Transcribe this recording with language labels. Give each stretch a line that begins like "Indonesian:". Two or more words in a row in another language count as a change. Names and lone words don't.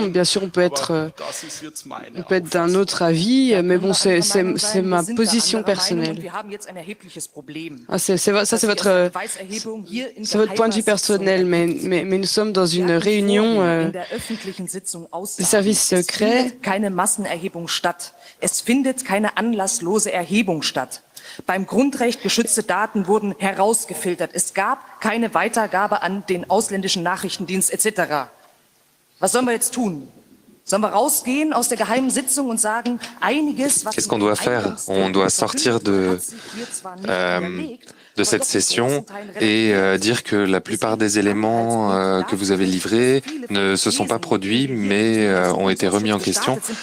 French: Bien sûr, on peut être d'un autre avis, mais bon, c'est ma position personnelle. Ça, c'est votre point de vue personnel, mais nous sommes dans une réunion des services secrets.
German: Es findet keine anlasslose Erhebung statt. Beim Grundrecht geschützte Daten wurden herausgefiltert. Es gab keine Weitergabe an den ausländischen Nachrichtendienst etc. Was sollen wir jetzt tun?
French: Qu'est-ce qu'on doit faire? On doit sortir de cette session et dire que la plupart des éléments que vous avez livrés ne se sont pas produits, mais ont été remis en question.